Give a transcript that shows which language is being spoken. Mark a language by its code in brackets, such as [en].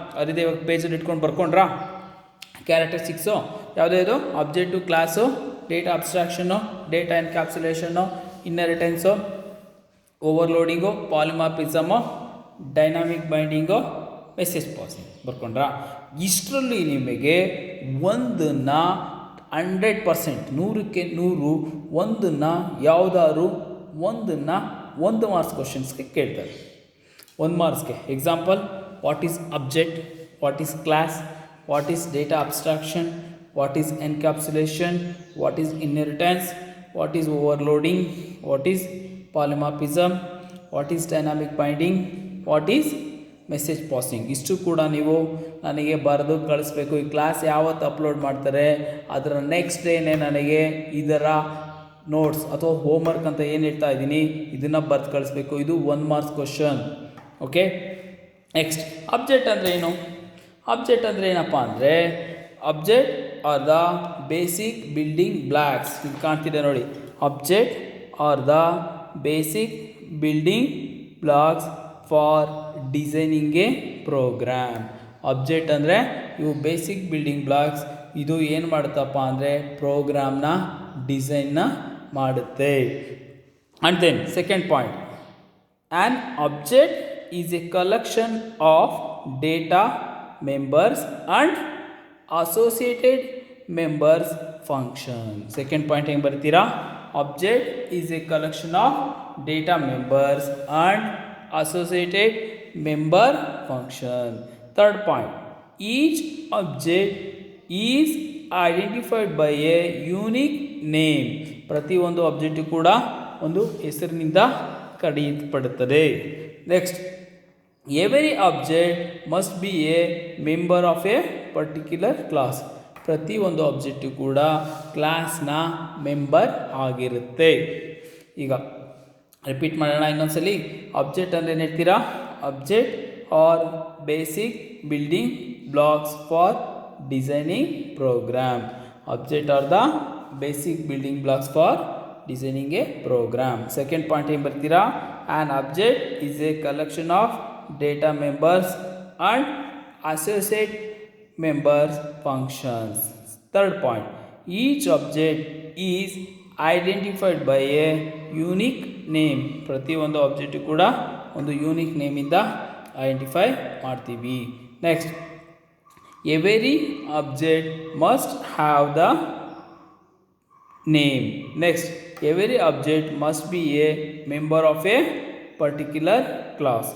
[kn] ಅದೇ ಇವಾಗ ಪೇಜಲ್ಲಿ ಇಟ್ಕೊಂಡು ಬರ್ಕೊಂಡ್ರಾ? ಕ್ಯಾರೆಕ್ಟರಿಸ್ಟಿಕ್ಸು ಯಾವುದೇ ಇದು objective class, data ಅಬ್ಸ್ಟ್ರಾಕ್ಷನ್ನು, data ಎನ್ಕ್ಯಾಪ್ಸುಲೇಷನ್ನು, ಇನ್ನೆರಿಟೆನ್ಸು, ಓವರ್ಲೋಡಿಂಗು, ಪಾಲಿಮಾರ್ಫಿಸಮು, dynamic binding, message passing ಬರ್ಕೊಂಡ್ರಾ? ಇಷ್ಟರಲ್ಲಿ ನಿಮಗೆ ಒಂದನ್ನು 100%, 100% ಒಂದನ್ನು ಯಾವುದಾದ್ರು ಒಂದನ್ನು 1 ಮಾರ್ಕ್ಸ್ ಕ್ವಶನ್ಸ್ಗೆ ಕೇಳ್ತಾರೆ. [en] 1 ಮಾರ್ಕ್ಸ್ಗೆ example, what is object, what is class, what is data abstraction, what is encapsulation, what is inheritance, what is overloading, what is polymorphism, what is dynamic binding, what is message passing. [kn] ಇಷ್ಟು ಕೂಡ ನೀವು ನನಗೆ ಬರೆದು ಕಳಿಸ್ಬೇಕು. ಈ class ಯಾವತ್ತು upload ಮಾಡ್ತಾರೆ ಅದರ ನೆಕ್ಸ್ಟ್ ಡೇನೇ ನನಗೆ ಇದರ ನೋಟ್ಸ್ ಅಥವಾ ಹೋಮ್ವರ್ಕ್ ಅಂತ ಏನು ಹೇಳ್ತಾ ಇದ್ದೀನಿ ಇದನ್ನು ಬರೆದು ಕಳಿಸ್ಬೇಕು. ಇದು 1 marks question. Okay, next object ಅಂದರೆ ಏನು? ಅಬ್ಜೆಕ್ಟ್ ಅಂದರೆ ಏನಪ್ಪ ಅಂದರೆ [en] Object are the basic building blocks. [kn] ಇದು ಕಾಣ್ತಿದೆ ನೋಡಿ, [en] Object are the basic building blocks for designing a program. [kn] Object ಅಂದರೆ ಇವು ಬೇಸಿಕ್ ಬಿಲ್ಡಿಂಗ್ ಬ್ಲಾಕ್ಸ್. ಇದು ಏನು ಮಾಡುತ್ತಪ್ಪ ಅಂದರೆ ಪ್ರೋಗ್ರಾಮ್ನ ಡಿಸೈನ್ನ ಮಾಡುತ್ತೆ. [en] And then second point, an object is a collection of data members and associated members function. Second point [kn] ಹೆಂಗೆ ಬರ್ತೀರಾ? [en] Object is a collection of data members and associated member function. Third point, each object is identified by a unique name. [kn] ಪ್ರತಿ ಒಂದು object ಕೂಡ ಒಂದು ಹೆಸರಿನಿಂದ ಕರೆಯಲ್ಪಡುತ್ತದೆ. [en] Next, every object must be a member of a particular class. [kn] ಪ್ರತಿ ಒಂದು object ಕೂಡ ಕ್ಲಾಸ್ನ ಮೆಂಬರ್ ಆಗಿರುತ್ತೆ. ಈಗ ರಿಪೀಟ್ ಮಾಡೋಣ ಇನ್ನೊಂದ್ಸಲಿ. ಆಬ್ಜೆಕ್ಟ್ ಅಂದರೆ ಏನು ಹೇಳ್ತೀರಾ? [en] Object are basic building blocks for designing program. Object are the basic building blocks for designing a program. Second point [kn] ಏನು ಬರ್ತೀರಾ? [en] An object is a collection of data members and associate members functions. Third point, each object is identified by a unique name. [kn] ಪ್ರತಿ ಒಂದು object ಕೂಡ ಒಂದು unique ನೇಮಿಂದ identify ಮಾಡ್ತೀವಿ. [en] Next, every object must have the name. Next, every object must be a member of a particular class.